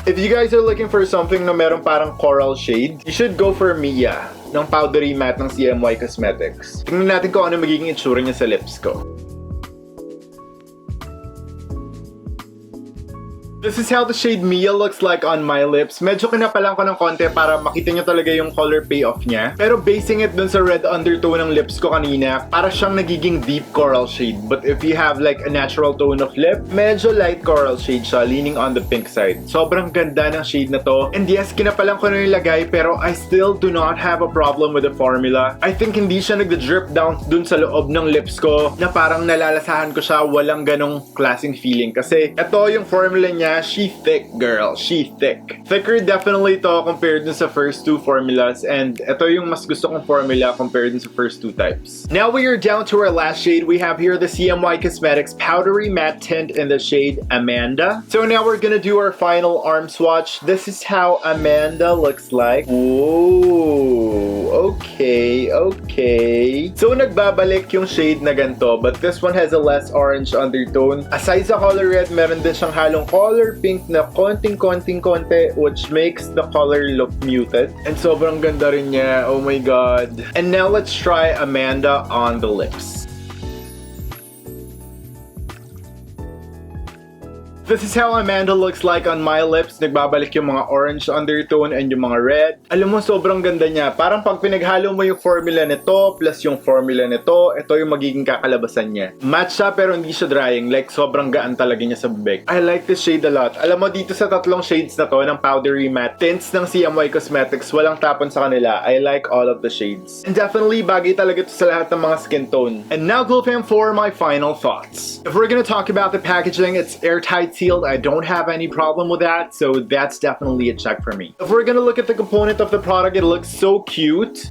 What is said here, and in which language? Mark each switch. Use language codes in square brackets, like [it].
[en] If you guys are looking for something [tl] na merong parang [en] coral shade, you should go for Mia ng powdery matte ng CMY Cosmetics. [tl] Tingnan natin kung ano magiging itsura niya sa lips ko. [en] This is how the shade Mia looks like on my lips. [tl] Medyo kinapalan ko ng konti para makita nyo talaga yung color payoff niya. Pero basing it dun sa red undertone ng lips ko kanina, para siyang nagiging deep coral shade. [en] But if you have like a natural tone of lip, medyo light coral shade siya, leaning on the pink side. [tl] Sobrang ganda ng shade na to. And yes, kinapalan ko na yung lagay, [en] pero I still do not have a problem with the formula. [tl] I think hindi siya nagda-drip down dun sa loob ng lips ko na parang nalalasahan ko siya, walang ganong klaseng feeling. Kasi ito yung formula niya, [en] she thick, girl. She thick. [tl] Thicker definitely to compared dun sa first 2 formulas. And ito yung mas gusto kong formula compared dun sa first 2 types. [en] Now we are down to our last shade. We have here the CMY Cosmetics Powdery Matte Tint in the shade Amanda. So now we're gonna do our final arm swatch. This is how Amanda looks like. Ooh. [tl] okay. So nagbabalik yung shade na ganito, [en] but this one has a less orange undertone. [tl] Aside sa color red, meron din siyang halong color pink na konti, [en] which makes the color look muted. [tl] And sobrang ganda rin niya. Oh my god. [en] And now let's try Amanda on the lips. This is how Amanda looks like on my lips. [tl] Nagbabalik yung mga orange undertone and yung mga red. Alam mo, sobrang ganda niya. Parang pag pinaghalo mo yung formula nito plus yung formula nito, ito yung magiging kakalabasan niya. Matte siya pero hindi siya drying. Like, sobrang gaan talaga niya sa bibig. [en] I like this shade a lot. [tl] Alam mo, dito sa tatlong shades na to ng powdery matte tints ng CMY Cosmetics, walang tapon sa kanila. [en] I like all of the shades. And definitely, [tl] bagay talaga to sa lahat ng mga skin tone. [en] And now, Glow Fam, for my final thoughts. If we're gonna talk about the packaging, it's airtight sealed. I don't have any problem with that, so that's definitely a check for me. If we're gonna look at the component of the product, it looks so cute.